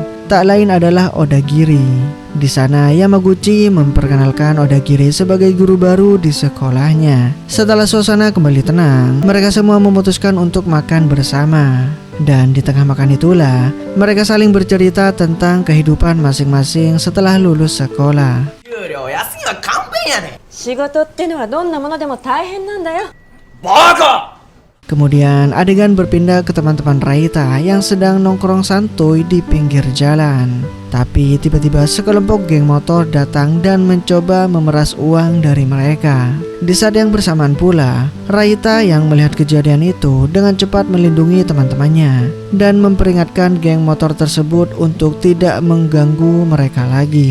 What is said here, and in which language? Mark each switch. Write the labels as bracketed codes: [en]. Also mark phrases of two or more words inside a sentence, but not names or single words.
[id] Tak lain adalah Odagiri. Di sana Yamaguchi memperkenalkan Odagiri sebagai guru baru di sekolahnya. Setelah suasana kembali tenang, mereka semua memutuskan untuk makan bersama. Dan di tengah makan itulah mereka saling bercerita tentang kehidupan masing-masing setelah lulus sekolah. [ja] 仕事ってのはどんなものでも大変なんだよ。 [id] Kemudian adegan berpindah ke teman-teman Raita yang sedang nongkrong santuy di pinggir jalan. Tapi tiba-tiba sekelompok geng motor datang dan mencoba memeras uang dari mereka. Di saat yang bersamaan pula, Raita yang melihat kejadian itu dengan cepat melindungi teman-temannya dan memperingatkan geng motor tersebut untuk tidak mengganggu mereka lagi.